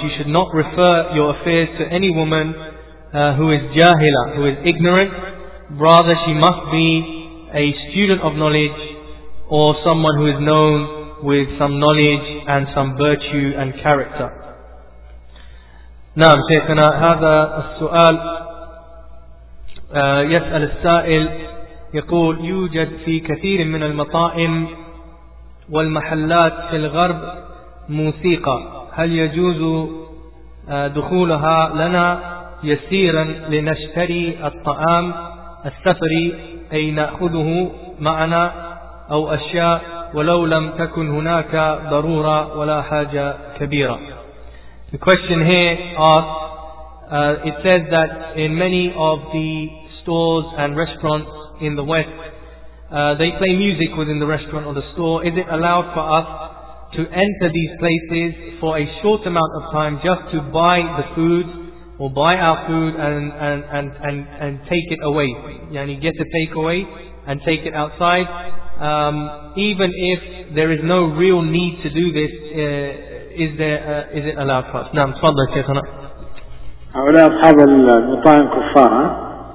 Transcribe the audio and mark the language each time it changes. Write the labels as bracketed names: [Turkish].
[English] You should not refer your affairs to any woman who is jahila, who is ignorant. Rather, she must be a student of knowledge or someone who is known with some knowledge and some virtue and character. [Arabic] نعم شيخنا هذا السؤال يسأل السائل يقول يوجد في كثير من المطاعم والمحلات في الغرب موسيقى هل يجوز دخولها لنا يسيرا لنشتري الطعام السفري أي نأخذه معنا أو أشياء ولو لم تكن هناك ضرورة ولا حاجة كبيرة. [English] The question here asks, it says that in many of the stores and restaurants in the West, they play music within the restaurant or the store. Is it allowed for us to enter these places for a short amount of time just to buy the food or buy our food and take it away? Yani get a takeaway and take it outside. Even if there is no real need to do this, is it allowed for us? [Arabic] نعم تفضل شيخنا. هؤلاء أصحاب المطاعم كفار.